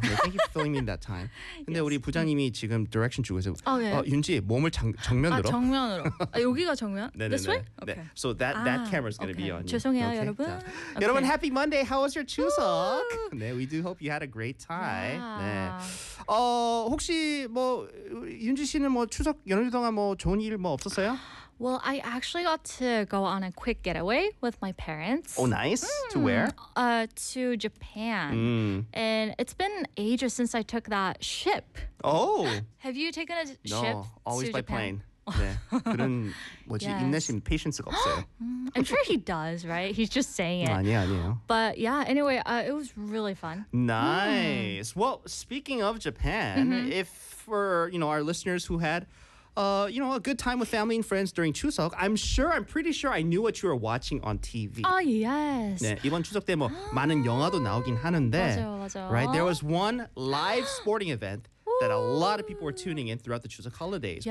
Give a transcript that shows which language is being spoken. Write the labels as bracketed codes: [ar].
[en] Yeah, thank you for filling me that time. [ko] 근데 [en] yes. [ko] 우리 부장님이 지금 direction 주고 있어요. 아, 네. 윤지 몸을 정면으로. 아, 정면으로. 아, 여기가 정면? 네, [en] this [ko] 네, [en] way? [ko] 네. [en] Okay. So that camera's gonna okay. be on. [ko] 죄송해요, you. 죄송해요, 여러분. Okay. [en] Okay. [ko] 여러분, [en] happy Monday. How was your 추석? [ko] 네, [en] we do hope you had a great time. [ko] 와. 네. 혹시 뭐 윤지 씨는 뭐 추석 연휴 동안 뭐 좋은 일 뭐 없었어요? [en] Well, I actually got to go on a quick getaway with my parents. Oh, nice. Mm. To where? To Japan. Mm. And it's been ages since I took that ship. Oh. Have you taken a no, ship always to Japan? By plane. [ko] 네, 그런 뭐지 yes. 인내심, patience가 없어요. [en] I'm sure he does, right? He's just saying it. [ko] 아니에요, 아니에요. [en] But yeah, anyway, it was really fun. Nice. Mm. Well, speaking of Japan, mm-hmm. if for you know our listeners who had. You know, a good time with family and friends during 추석. I'm pretty sure I knew what you were watching on TV. Oh, yes. [ko] 네, 이번 추석 때 뭐 많은 영화도 나오긴 하는데. 맞아요, 맞아요. [en] Right, there was one live sporting event that a lot of people were tuning in throughout the 추석 holidays.